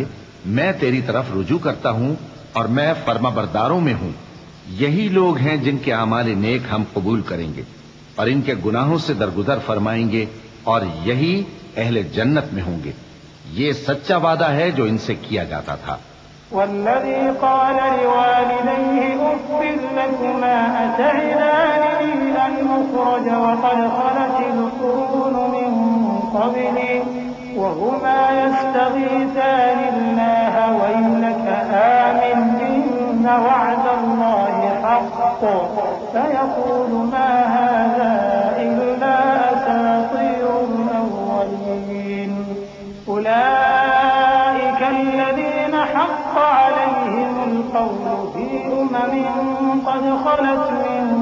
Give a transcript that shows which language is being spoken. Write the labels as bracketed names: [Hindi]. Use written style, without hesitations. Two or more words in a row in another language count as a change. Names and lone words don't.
[Urdu] میں تیری طرف رجوع کرتا ہوں اور میں فرمانبرداروں میں ہوں. یہی لوگ ہیں جن کے اعمال نیک ہم قبول کریں گے اور ان کے گناہوں سے درگزر فرمائیں گے، اور یہی اہل جنت میں ہوں گے. یہ سچا وعدہ ہے جو ان سے کیا جاتا تھا. [Arabic] والذي قال لوالديه أف لكما أتعدانني أن أخرج وقد خلت القرون من قبلي وهما يستغيثان الله ويلك آمن إن وعد الله حق فيقول ما هذا إلا أساطير الأولين أولئك الذين حق عليهم القول في أمم قد خلت من